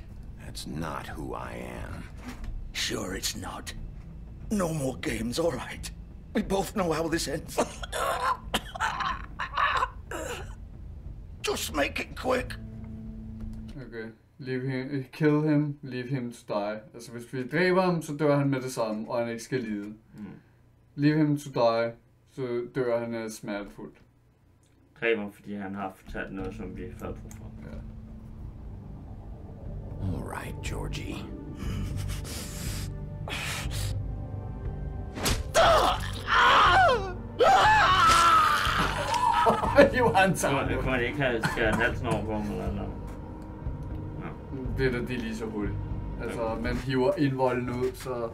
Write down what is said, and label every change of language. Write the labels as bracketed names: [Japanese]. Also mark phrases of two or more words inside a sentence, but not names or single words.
[English] That's not who I am. Sure it's not. No more games, all right. We both know how this ends. Just make it quick. Okay. Kill him, leave him to die. [Danish] Altså hvis vi dræber ham, så dør han med det samme, og han ikke skal lide. [English] Leave him to die, [Danish] så dør han smertefuldt. Dræber ham, fordi han har fortalt noget, som vi har brug for. Ja. [English] All right, Georgie. [Danish] Kunne man ikke have skæret halsen over på ham, eller? Det er lige så hurtigt. Altså, man hiver indvolden ud, så...